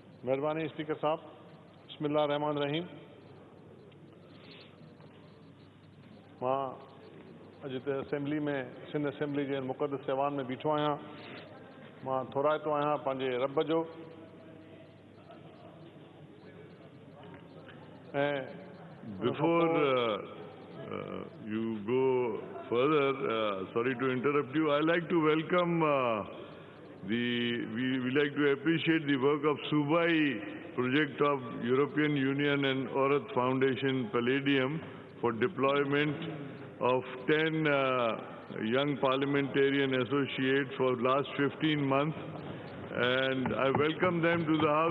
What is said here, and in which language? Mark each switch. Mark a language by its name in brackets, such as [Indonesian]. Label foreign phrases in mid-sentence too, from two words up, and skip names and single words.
[Sindhi] मेहरबानी स्पीकर साहब। [Arabic] بسم الله الرحمن الرحيم. [Sindhi] मां अॼु हिते असेंबली में सिंध असेंबली जे मुक़दस ऐवान में बीठो आहियां। मां थोराइतो आहियां पंहिंजे रब जो ऐं [English] Before you go further, sorry to interrupt you, I like to welcome we like to appreciate the work of Subai project of European Union and Aurat Foundation Palladium for deployment of 10 young parliamentarian associates for last 15 months, and I welcome them to the house.